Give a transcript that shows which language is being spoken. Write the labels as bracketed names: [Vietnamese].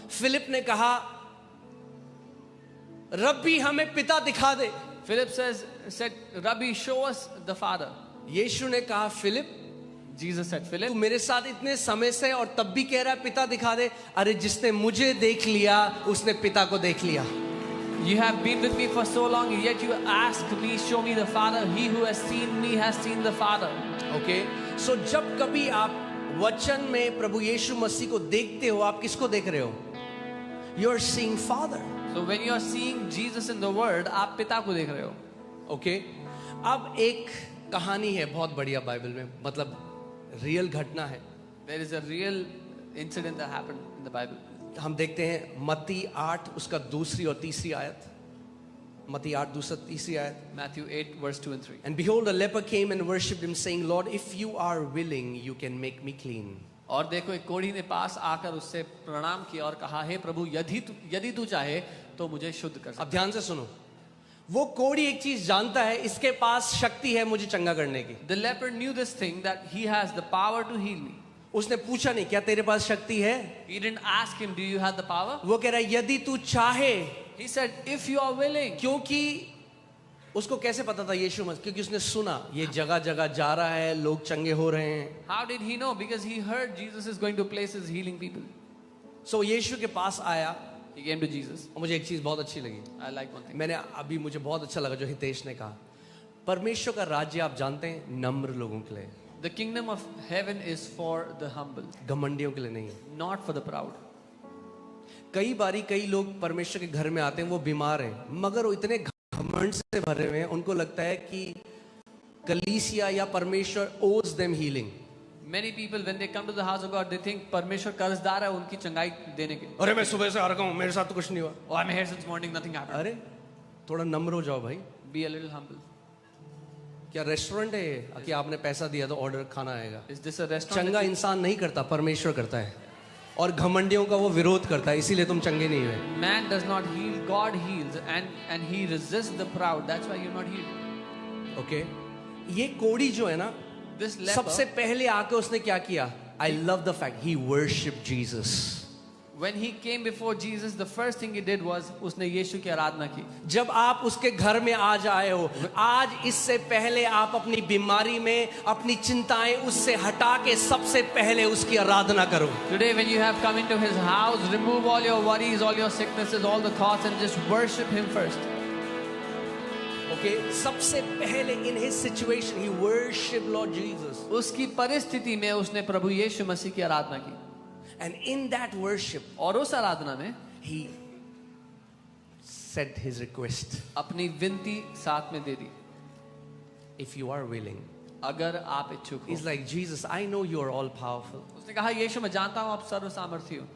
[Hindi] Philip ने कहा रब्बी हमें पिता दिखा दे। [English] Philip said, Rabbi, show us the Father. [Hindi] यीशु ने कहा फिलिप, [English] Jesus said, [Hindi] तू [English] Philip, [Hindi] मेरे साथ इतने समय से और तब भी कह रहा है पिता दिखा दे। अरे जिसने मुझे देख लिया उसने पिता को देख लिया। [English] you have been with me for so long, yet you ask me, show me the Father. He who has seen me has seen the Father. [Hindi] Okay, सो जब कभी आप वचन में प्रभु यीशु मसीह को देखते हो, आप किसको देख रहे हो? [English] You are seeing father. So when you are seeing Jesus in the Word, [Hindi] आप पिता को देख रहे हो। ओके, अब एक कहानी है बहुत बढ़िया बाइबल में, मतलब रियल घटना है। [English] There is a real incident that happened in the Bible. [Hindi] हम देखते हैं मत्ती 8 उसका 2 और 3 आयत। मत्ती 8 2 3 आयत। [English] Matthew 8 verse 2 and 3. And behold, a leper came and worshipped him, saying, Lord, if you are willing, you can make me clean. [Hindi] और देखो एक कोढ़ी ने पास आकर उससे प्रणाम किया और कहा, हे प्रभु, यदि तू चाहे तो मुझे शुद्ध कर अब सकता। ध्यान से सुनो, वो कोढ़ी एक चीज जानता है, इसके पास शक्ति है मुझे चंगा करने की। [English] The leper knew this thing, that he has the power to heal me. [Hindi] उसने पूछा नहीं क्या तेरे पास शक्ति है? [English] He didn't ask him, do you have the power? [Hindi] वो कह रहा है यदि तू चाहे। [English] He said, if you are willing. [Hindi] क्योंकि उसको कैसे पता था यीशु मसीह? क्योंकि उसने सुना ये जगह जगह जा रहा है, लोग चंगे हो रहे हैं। [English] How did he know? Because he heard Jesus is going to places healing people. [Hindi] सो यीशु के पास आया। [English] He came to Jesus. [Hindi] और मुझे एक चीज बहुत अच्छी लगी, [English] I like one thing. [Hindi] मुझे बहुत अच्छा लगा जो हितेश ने कहा, परमेश्वर का राज्य आप जानते हैं नम्र लोगों के लिए, [English] The kingdom of heaven is for the humble, [Hindi] घमंडियों के लिए नहीं है। [English] not for the proud. [Hindi] कई लोग परमेश्वर के घर में आते हैं, वो बीमार हैं मगर वो इतने घमंड से भरे हुए हैं, उनको लगता है कि कलीसिया या परमेश्वर [English] owes them healing। Many people, when they come to the house of God, they think [Hindi] परमेश्वर कर्जदार है उनकी चंगाई देने के। अरे मैं सुबह से आ रहा हूँ, मेरे साथ तो कुछ नहीं हुआ। [English] Oh, I'm here since morning, nothing happened. [Hindi] अरे थोड़ा नम्र हो जाओ भाई। [English] Be a little humble. [Hindi] क्या रेस्टोरेंट है ये कि आपने पैसा दिया तो ऑर्डर खाना आएगा? [English] Is this a restaurant? [Hindi] चंगा इंसान नहीं करता, परमेश्वर करता है। और घमंडियों का वो विरोध करता है, इसीलिए तुम चंगे नहीं हुए. [English] Man does not heal, God heals, and he resists the proud. That's why you're not healed. [Hindi] Okay ये कोड़ी जो है ना, [English] This leper, [Hindi] सबसे पहले आके उसने क्या किया? [English] I love the fact he worshipped Jesus. when he came before Jesus, the first thing he did was [Hindi] उसने यीशु की आराधना की. जब आप उसके घर में आज आए हो, आज इससे पहले आप अपनी बीमारी में अपनी चिंताएं उससे हटा के सबसे पहले उसकी आराधना करो. [English] Today, when you have come into his house, remove all your worries, all your sicknesses, all the thoughts, and just worship him first. Okay [Hindi] सबसे पहले [English] in his situation he worshiped Lord Jesus. [Hindi] उसकी परिस्थिति में उसने प्रभु यीशु मसीह की आराधना की. [English] And in that worship [Hindi] और उस आराधना में [English] he said his request. [Hindi] अपनी विनती साथ में दे दी. [English] If you are willing. [Hindi] अगर आप इच्छुक हो. [English] He's like, Jesus, I know you are all powerful. [Hindi] उसने कहा यीशु मैं जानता हूँ आप सर्व सामर्थी हो.